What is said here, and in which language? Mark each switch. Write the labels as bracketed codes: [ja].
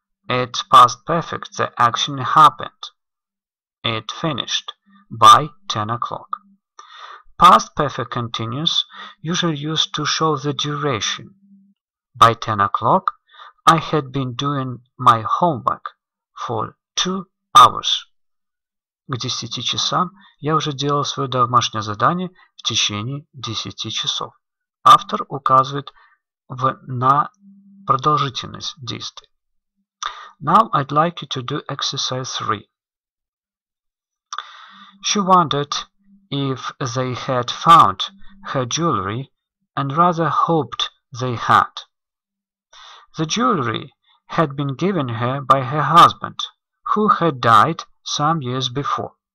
[en] It's past perfect, the action happened. It finished by 10 o'clock. Past perfect continuous usually used to show the duration. By 10 o'clock I had been doing my homework for 2 hours. [ru] К 10 часам я уже делал свое домашнее задание в течение 10 часов. Автор указывает на продолжительность действия. [en] Now I'd like you to do exercise 3. She wondered if they had found her jewelry and rather hoped they had. The jewelry had been given her by her husband, who had died some years before.